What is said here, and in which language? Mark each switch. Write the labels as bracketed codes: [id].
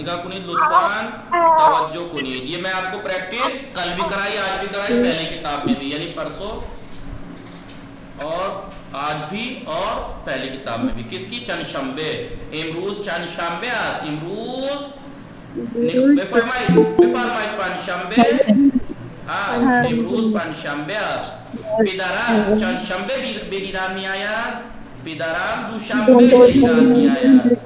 [fa] نگاه کنید لطفاً، توجہ کنید. [ur] یہ میں آپ کو پریکٹس کل بھی کرائی، آج بھی کرائی، پہلے کتاب میں بھی یعنی پرسوں اور آج بھی اور پہلی کتاب میں بھی. کس کی؟ [fa] چند شنبے. امروز چند شنبه است. امروز بفرمایید پنجشنبه است. امروز پنجشنبه است. پدرم چند شنبه به ایران می آید. پدرم دوشنبه به ایران می آید.